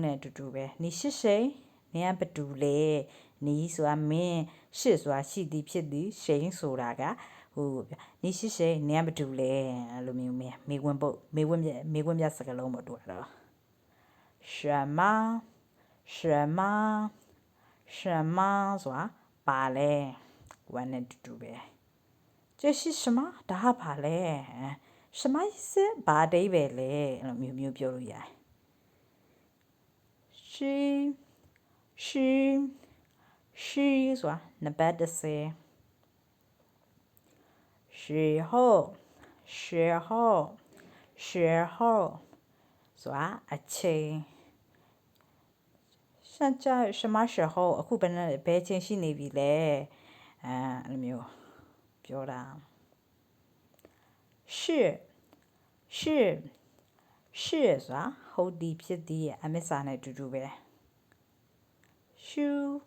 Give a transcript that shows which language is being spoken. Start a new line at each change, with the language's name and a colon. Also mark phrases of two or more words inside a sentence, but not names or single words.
Burmese: နဲ့တူတူပဲနေရှိရှိန်နေကဘတူလဲနီးဆိုတာမင်းရှစ်ဆိုတာရှိသည်ဖြစ်သည်ရှိန်ဆိုတာကနေရှိရှိန်နေကဘတူလဲအဲ့လိုမျိုးမေးခွန်းပြစကားလုံးပေါ့တူတော့什么 ဆိုတာပါလဲဝမ်းနဲ့တူတူပဲ
Chinese: 这是什么
Burmese: ဒါပါလဲ
Chinese: 什么意思
Burmese: ဘာအဓိပ္ပာယ်လဲအဲ့လိုမျိုးပြောလို့ရတယ် ရှိဆိုတာနံပါတ်10 时候ဆိုတာအချိန်
Chinese: 现在什么时候
Burmese: အခုဘယ်ချိန်ရှိနေပြီလဲအဲ့လိုမျိုးပြောတာ 是ဆိုတာဟုတ်သည်ဖြစ်သည်ရဲ့အမစ္စာနဲ့တူတူပဲရှူ